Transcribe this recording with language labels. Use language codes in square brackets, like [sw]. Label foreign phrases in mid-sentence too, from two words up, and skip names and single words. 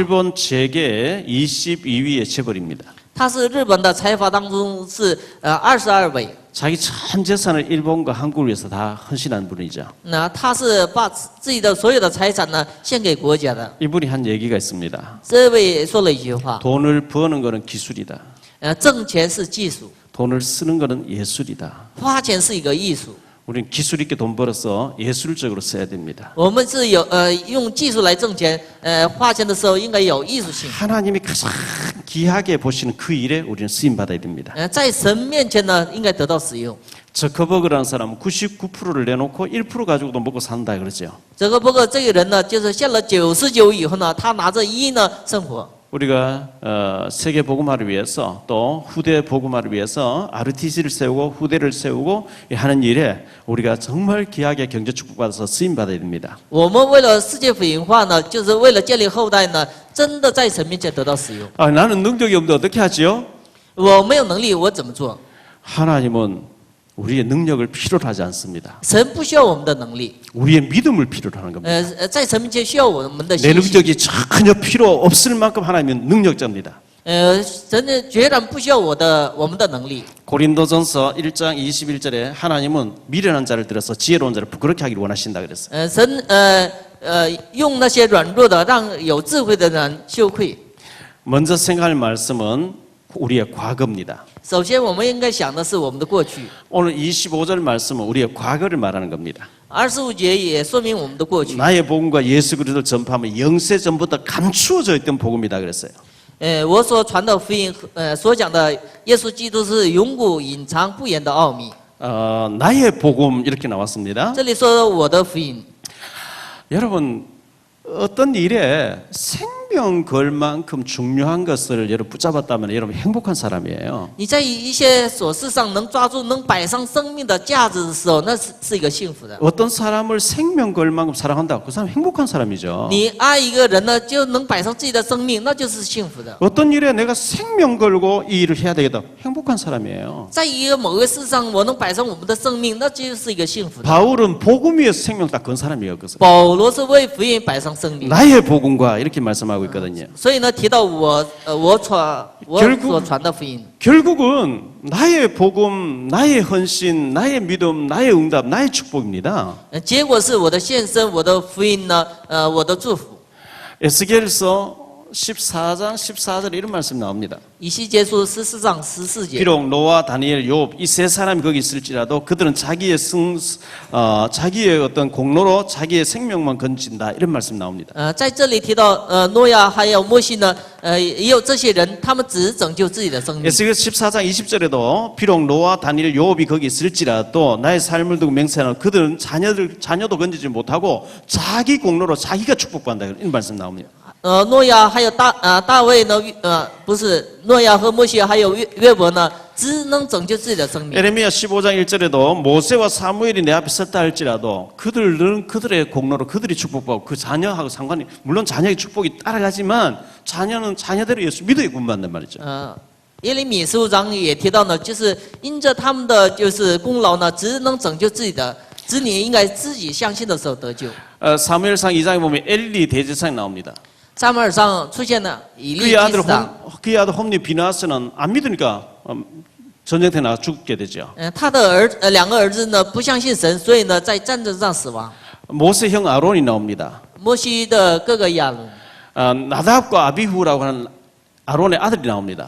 [ko] 일본 재계 22위의 재벌입니다. [zh] 他是日本的财阀当中是22位。 [ko] 자기 전 재산을 일본과 한국을 위해서 다 헌신한 분이죠. [zh] 那他是把自己的所有的财产呢献给国家的。 [ko] 이분이 한 얘기가 있습니다. [zh] 这位说了一句话， [ko] 돈을 버는 거는 기술이다. [zh] 挣钱是技术， [ko] 돈을 쓰는 거는 예술이다. [zh] 花钱是一个艺术。 [ko] 우리는 기술 있게 돈 벌어서 예술적으로 써야 됩니다. [zh] 我们是用技术来挣钱，花钱的时候应该有艺术性。 [ko] 하나님이 가장 귀하게 보시는 그 일에 우리는 쓰임 받아야 됩니다. [zh] 在神面前呢应该得到使用。 [ko] 저커버그라는 사람은 99%를 내놓고 1% 가지고도 먹고 산다 그러죠. [zh] 这个不过这个人呢，就是献了99以后呢，他拿着1呢生活。 [ko] 우리가 세계 복음화를 위해서 또 후대 복음화를 위해서 RTC를 세우고 후대를 세우고 하는 일에 우리가 정말 귀하게 경제 축복받아서 쓰임 받아야 됩니다. [zh] 我们为了世界福音化呢，就是为了建立后代呢，真的在神面前得到使用。 [ko] 나는 능력이 없는데 어떻게 하지요? [zh] 我没有能力，我怎么做？ [ko] 하나님은 우리의 능력을 필요로 하지 않습니다. [zh] 神不需要我们的能力， [ko] 우리의 믿음을 필요로 하는 겁니다. [zh] 在神面前需要我们的 [ko] 내 [zh] 信心。 [ko] 능력이 전혀 필요 없을 만큼 하나님은 능력자입니다. [zh] 神呢，决然不需要我们的能力。 [ko] 고린도전서 1장 21절에 하나님은 미련한 자를 들어서 지혜로운 자를 부끄럽게 하기를 원하신다 그랬어요. [zh] 神用那些软弱的，让有智慧的人羞愧。 [ko] 먼저 생각할 말씀은 우리의 과거입니다. [zh] 首先，我们应该想的是我们的过去。 [ko] 오늘 25절 말씀은 우리의 과거를 말하는 겁니다. [zh] 25 节也说明我们的过去。 [ko] 나의 복음과 예수 그리스도를 전파하면 영세 전부터 감추어져 있던 복음이다 그랬어요. [zh] 我所传的福音，所讲的耶稣基督是永古隐藏不言的奥秘。 [ko] 나의 복음 이렇게 나왔습니다. [zh] 这里说我的福音， [ko] 여러분 어떤 일에 생명 걸 만큼 중요한 것을 여러분 붙잡았다면 여러분 행복한 사람이에요. [zh] 你在一些琐事上能抓住、能摆上生命的价值的时候，那是一个幸福的。 [ko] 어떤 사람을 생명 걸 만큼 사랑한다, 그 사람 행복한 사람이죠. [zh] 你爱一个人呢，就能摆上自己的生命，那就是幸福的。 [ko] 어떤 일에 내가 생명 걸고 이 일을 해야 되겠다, 행복한 사람이에요. [zh] 在一个某个事上，我能摆上我们的生命，那就是一个幸福的。 [ko] 바울은 복음 위에서 생명 딱 건 사람이에요. 그래서 [zh] 保罗是为福音摆上生命， [ko] 나의 복음과 이렇게 말씀하고 있거든요. [zh] 所以呢，提到我所传的福音， [ko] 결국은 나의 복음, 나의 헌신, 나의 믿음, 나의 응답, 나의 축복입니다. [zh] 结果是我的献身，我的福音呢，我的祝福。 [ko] 에스겔서 14장 14절에 이런 말씀 나옵니다. [zh] 以西结书14章14节。 [ko] 비록 노아, 다니엘, 욥 이 세 사람이 거기 있을지라도 그들은 자기의 자기의 어떤 공로로 자기의 생명만 건진다 이런 말씀 나옵니다. [zh] 在这里提到诺亚还有摩西呢，也有这些人，他们只拯救自己的生命。 [ko] 에스겔 14장 20절에도 비록 노아, 다니엘, 욥이 거기 있을지라도 나의 삶을 두고 맹세하는 그들은 자녀도 건지지 못하고 자기 공로로 자기가 축복받는다 이런 말씀 나옵니다. [zh] 诺亚还有大卫呢，不是诺亚和摩西还有约伯呢，只能拯救自己的生命。 [ko] 에레미야 15장 1절에도 모세와 사무엘이 내 앞에 섰다 할지라도 그들은 그들의 공로로 그들이 축복받고 그 자녀하고 상관이 물론 자녀의 축복이 따라가지만 자녀는 자녀대로 예수 믿어야 구원받는 말이죠. [zh] 耶利米15章也提到呢，就是因着他们的就是功劳呢，只能拯救自己的子女，应该自己相信的时候得救。 [ko] 사무엘상 2장에 보면 엘리 대제사장이 나옵니다. [zh] 撒母耳上出现了以利 [ko] 그의 [zh] 祭 [ko] 아들 [zh] 司长， [ko] 그의 아들 홈리 비나스는 안 믿으니까 전쟁터에 나가 죽게 되죠. [zh] 他的两个儿子呢不相信神，所以呢在战争上死亡。 [ko] 모세 형 아론이 나옵니다. [zh] 摩西的哥哥亚伦， [ko] 나답과 아비후라고 하는 아론의 아들이 나옵니다.